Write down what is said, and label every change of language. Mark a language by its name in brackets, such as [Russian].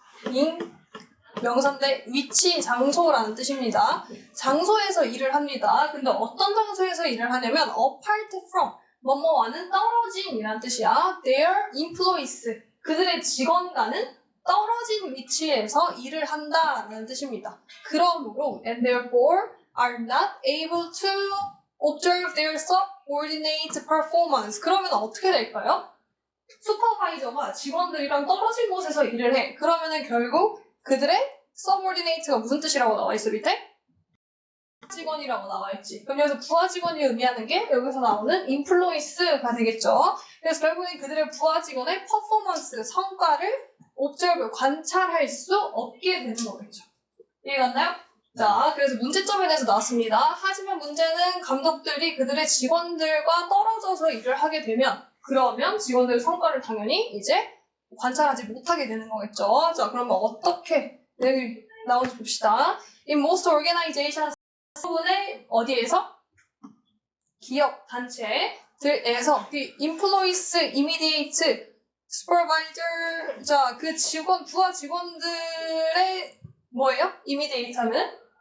[Korean] 인 명사인데 위치, 장소라는 뜻입니다. 장소에서 일을 합니다. 근데 어떤 장소에서 일을 하냐면 [English] apart from [Korean] 뭐뭐와는 떨어진 이란 뜻이야. [English] Their employees [Korean] 그들의 직원과는 떨어진 위치에서 일을 한다라는 뜻입니다. 그러므로 [English] and therefore are not able to observe their subordinate performance [Korean] 그러면 어떻게 될까요? 슈퍼바이저가 직원들이랑 떨어진 곳에서 일을 해. 그러면은 결국 그들의 subordinate가 무슨 뜻이라고 나와 있어 밑에? 직원이라고 나와 있지. 그럼 여기서 부하 직원이 의미하는 게 여기서 나오는 employees가 되겠죠. 그래서 결국엔 그들의 부하 직원의 퍼포먼스, 성과를 observe, 관찰할 수 없게 되는 거겠죠. 이해갔나요? 자, 그래서 문제점에 대해서 나왔습니다. 하지만 문제는 감독들이 그들의 직원들과 떨어져서 일을 하게 되면 그러면 직원들의 성과를 당연히 이제 관찰하지 못하게 되는 거겠죠. 자, 그러면 어떻게 내용이 나오는지 봅시다. [English] In most organizations, [Korean] 대부분의 어디에서? 기업, 단체들에서 [English] the employees, immediate, supervisor, [Korean] 자, 그 직원, 부하 직원들의 뭐예요? immediate 하면?